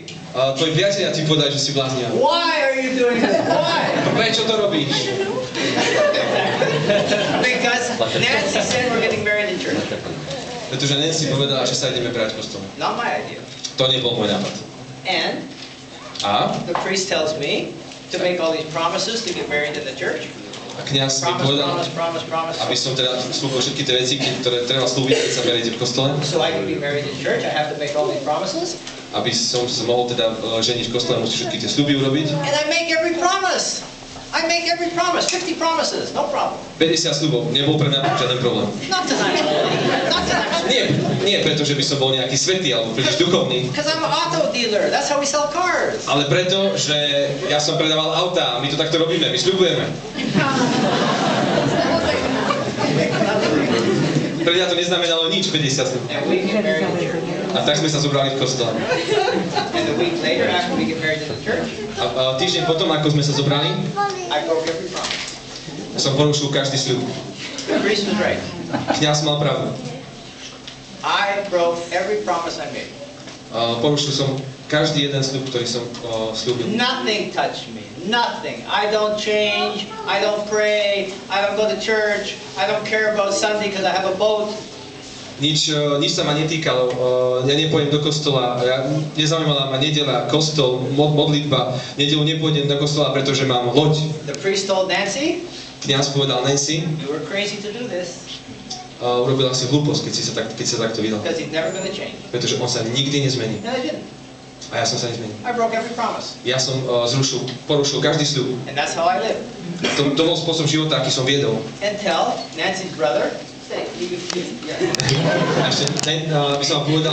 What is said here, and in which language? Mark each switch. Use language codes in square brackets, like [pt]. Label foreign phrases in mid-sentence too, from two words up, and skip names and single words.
[sk] Tvoji priatelia ti povedali, že si bláznia. [en] Why are you doing this? Why? [sk] Prečo to robíš? [en] Because Nancy said we're getting married in church. [sk] Pretože Nancy povedala, že sa ideme brať kostolom. [en] Not my idea. [sk] To nebol môj nápad. [en] And the priest tells me to make all these promises to get married in the church. [sk] A kňaz mi povedal, aby som teda slúbil všetky tie veci, ktoré treba slúbiť, keď sa beriete v kostole. [en] So I can be married in church, I have to make all these promises. [sk] Aby som sa mohol teda ženiť v kostole, musíš všetky tie sľuby urobiť. [en] And I make every promise. I make every promise, 50 promises, no problem. [sk] 50 sľubov, nebol pre mňa žiaden problém. [en] Not tonight. Not tonight. [sk] Nie preto, že by som bol nejaký svätý alebo príliš duchovný. [en] Because I'm an auto dealer, that's how we sell cars. [sk] Ale preto, že ja som predával autá a my to takto robíme, my sľubujeme. Pre mňa to neznamenalo nič, 50 sľubov. [en] And we get married in church. [sk] A tak sme sa zobrali v kostole. [en] And a week later, after we get married in the church, [sk] A týždeň potom, ako sme sa zobrali, [en] I broke every promise. [sk] som porušil každý sľub. [en] The priest was right. [sk] Kňaz mal pravdu. [en] I broke every promise I made. [sk] Porušil som každý jeden sľub, ktorý som sľúbil. [en] Nothing touched me. Nothing. I don't change. I don't pray. I don't go to church. I don't care about Sunday because I have a boat. [sk] Nič sa ma netýkalo, ja nepôjdem do kostola, nezaujímala ma nedeľa, kostol, modlitba, nedeľu nepôjdem do kostola, pretože mám loď. [en] The priest told Nancy, [sk] Kňaz povedal Nancy, [en] you were crazy to do this. [sk] Urobila si hlúposť, keď sa takto vydal. [en] Because he's never going to change. [sk] Pretože on sa nikdy nezmení. [en] And I didn't. [sk] A ja som sa nezmenil. [en] I broke every promise. [sk] Ja som porušil každý sľub. [en] And that's how I live. [sk] To bol spôsob života, aký som viedol. [en] Until Nancy's brother, [sk] A ešte by som vám povedal,